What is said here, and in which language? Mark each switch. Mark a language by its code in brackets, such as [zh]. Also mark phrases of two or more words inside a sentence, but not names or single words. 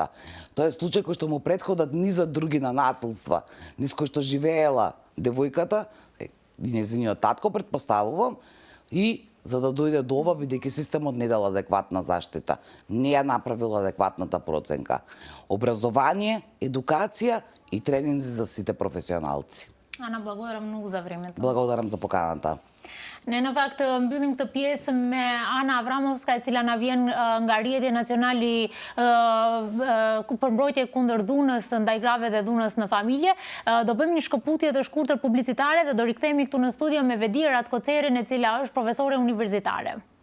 [mk] Тоа е случај кој што му претходат низа други на насилства, низ кој што живеела девојката, нејзиниот татко, претпоставувам, и за да дојде до ова, бидејќи системот не дал адекватна заштита, не ја направил адекватната проценка. Образование, едукација и тренинзи за сите професионалци. Ана, благодарам многу за времето. Благодарам за поканата. [sq] Ne, në fakt, mbyllim këtë pjesë me Ana Avramovska, e cila na vjen nga rrjeti nacionali për mbrojtje kundër dhunës ndaj grave dhe dhunës në familje. Do bëjmë një shkëputje të shkurtër publicitare dhe do rikthehemi këtu në studio me Vedir Ratkocerin, e cila është profesore universitare.